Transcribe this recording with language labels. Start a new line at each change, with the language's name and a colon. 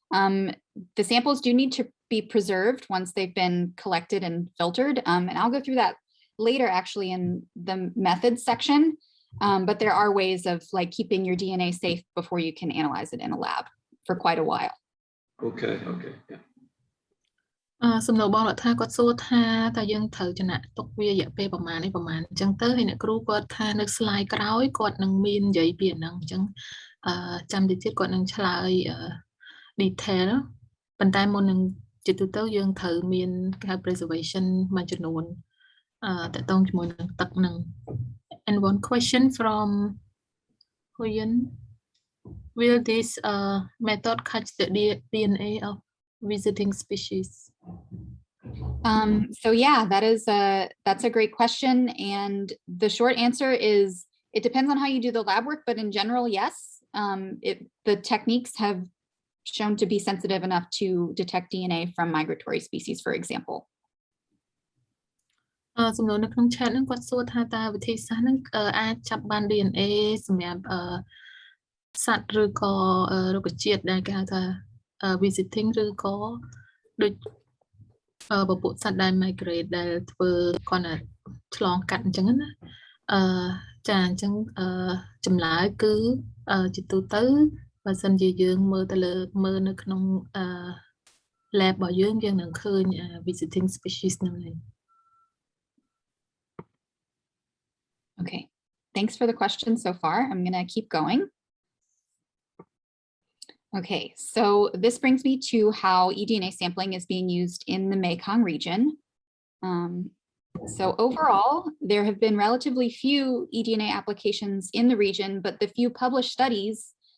English: The samples do need to be preserved once they've been collected and filtered, and I'll go through that later actually in the methods section, but there are ways of like keeping your DNA safe before you can analyze it in a lab for quite a while. Okay, yeah.
Khmer: សំណួរបងថាគាត់សួរថាតើយើងត្រូវចំណាក់ទុកវារយៈពេលប្រហែលអញ្ចឹងទៅហើយអ្នកគ្រូគាត់ថានៅ slide ក្រោយគាត់នឹងមាននិយាយពីអាហ្នឹងអញ្ចឹង ចាំតិចទៀតគាត់នឹងឆ្លើយ detail ប៉ុន្តែមុននឹងជាទូទៅយើងត្រូវមានការ preservation មួយចំនួនតកតងជាមួយនឹងទឹកហ្នឹង
English: And one question from Huyen, will this method catch the DNA of visiting species? So yeah, that's a great question, and the short answer is it depends on how you do the lab work, but in general, yes. The techniques have shown to be sensitive enough to detect DNA from migratory species, for example.
Khmer: សំណួរនៅក្នុង chat ហ្នឹងគាត់សួរថាតើវិធីសាស្ត្រហ្នឹងអាចចាប់បាន DNA សម្រាប់សត្វឬក៏រុក្ខជាតិដែលគេហៅថា visiting ឬក៏ដូចពពួកសត្វដែល migrate ដែលធ្វើគាត់ណាឆ្លងកាត់អញ្ចឹងណាចាអញ្ចឹងចម្លើយគឺជាទូទៅបើសិនជាយើងមើលនៅក្នុង lab របស់យើងនឹងឃើញ
English: visiting species
Khmer: ហ្នឹងហើយ
English: Okay, thanks for the question so far. I'm going to keep going. Okay, so this brings me to how eDNA sampling is being used in the Mekong region. So overall, there have been relatively few eDNA applications in the region, but the few published studies